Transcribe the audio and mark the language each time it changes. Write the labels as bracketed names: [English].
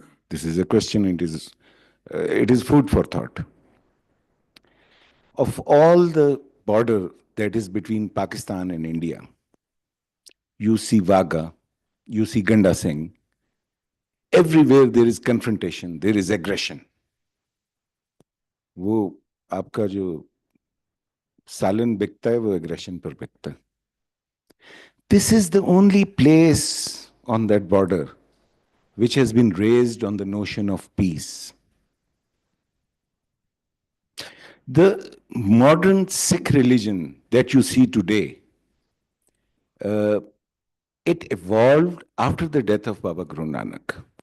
[English] This is a question, it is food for thought. Of all the border that is between Pakistan and India, you see Wagah, you see Ganda Singh. Everywhere there is confrontation, there is aggression. [Hindi] वो आपका जो सालन बिकता है वो aggression पर बिकता है. [English] This is the only place on that border which has been raised on the notion of peace. The modern Sikh religion that you see today, it evolved after the death of Baba Guru Nanak.